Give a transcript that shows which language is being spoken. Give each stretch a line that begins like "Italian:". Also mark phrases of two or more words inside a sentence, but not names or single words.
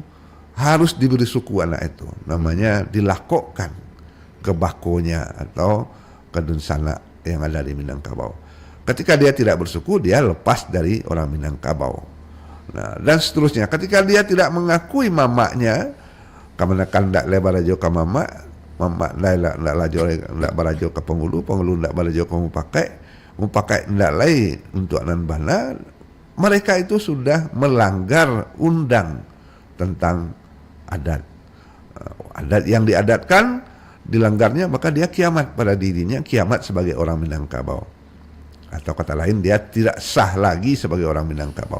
Indonesian: Harus diberi suku anak itu. Namanya dilakokkan ke bakonya atau ke dunsana yang ada di Minangkabau. Ketika dia tidak bersuku, dia lepas dari orang Minangkabau. Nah, dan seterusnya. Ketika dia tidak mengakui mamaknya,
Minangkabau: kemenakan ndak lebarajo ke mamak ndak barajo ke Pangulu ndak barajo ke mupakai ndak lai untuk nan bana,
Indonesian: mereka itu sudah melanggar undang tentang adat. Adat yang diadatkan dilanggarnya, maka dia kiamat pada dirinya, kiamat sebagai orang Minangkabau. Atau kata lain, dia tidak sah lagi sebagai orang Minangkabau.